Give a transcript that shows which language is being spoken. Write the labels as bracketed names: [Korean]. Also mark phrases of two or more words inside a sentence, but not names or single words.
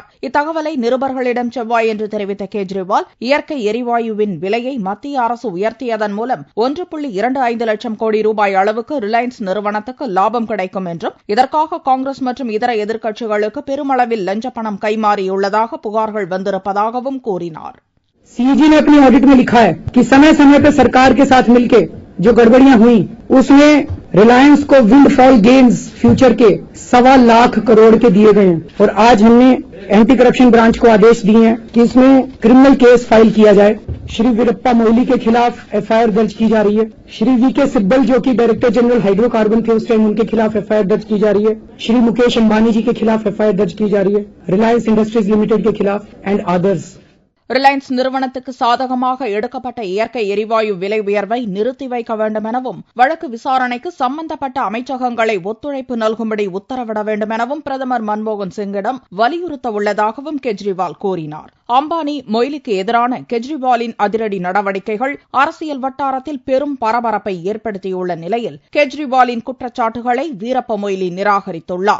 [Tamil] இத்தகவலை நிருபர்களிடம் செவ்வாயன்று தெரிவித்த கேஜ்ரிவால், இயற்கை எரிவாயுவின் விலையை மத்திய அரசு உயர்த்தியதன் மூலம் 1.25 லட்சம் கோடி ரூபாய் அளவுக்கு ரிலையன்ஸ் நிறுவனத்துக்கு லாபம் கிடைக்கும் என்றும் இதற்காக காங்கிரஸ் மற்றும் இதர எதிர்க்கட்சிகளுக்கு பெருமளவில் லஞ்ச பணம் கைமாறியுள்ளதாக புகார்கள் வந்திருப்பதாகவும் கூறினார். [Hindi] सीएजी ने अपनी ऑडिट में लिखा है कि समय समय पर सरकार के साथ मिलकर जो गड़बड़ियां हुई उसमें रिलायंस को [English] windfall gains future [Hindi] के 1.25 लाख करोड़ के दिए गए हैं और आज हमने [English] anti corruption branch [Hindi] को आदेश दिए हैं कि इसमें [English] criminal case file [Hindi] किया जाए. श्री वीरप्पा मोइली के खिलाफ एफआईआर दर्ज की जा रही है. श्री वी.के. सिब्बल जो कि [English] director general hydrocarbon [Hindi] थे उस टाइम उनके खिलाफ एफआईआर दर्ज की जा रही है. श्री मुकेश अंबानी जी के खिलाफ एफआईआर दर्ज की जा रही है. रिलायंस इंडस्ट्रीज लिमिटेड के खिलाफ [English] and others. [Tamil] ரிலையன்ஸ் நிறுவனத்துக்கு சாதகமாக எடுக்கப்பட்ட இயற்கை எரிவாயு விலை உயர்வை நிறுத்தி வைக்க வேண்டும் எனவும் வழக்கு விசாரணைக்கு சம்பந்தப்பட்ட அமைச்சகங்களை ஒத்துழைப்பு நல்கும்படி உத்தரவிட வேண்டும் எனவும் பிரதமர் மன்மோகன் சிங்கிடம் வலியுறுத்த உள்ளதாகவும் கெஜ்ரிவால் கூறினார். அம்பானி, மொய்லிக்கு எதிரான கெஜ்ரிவாலின் அதிரடி நடவடிக்கைகள் அரசியல் வட்டாரத்தில் பெரும் பரபரப்பை ஏற்படுத்தியுள்ள நிலையில் கெஜ்ரிவாலின் குற்றச்சாட்டுகளை வீரப்ப மொய்லி நிராகரித்துள்ளார்.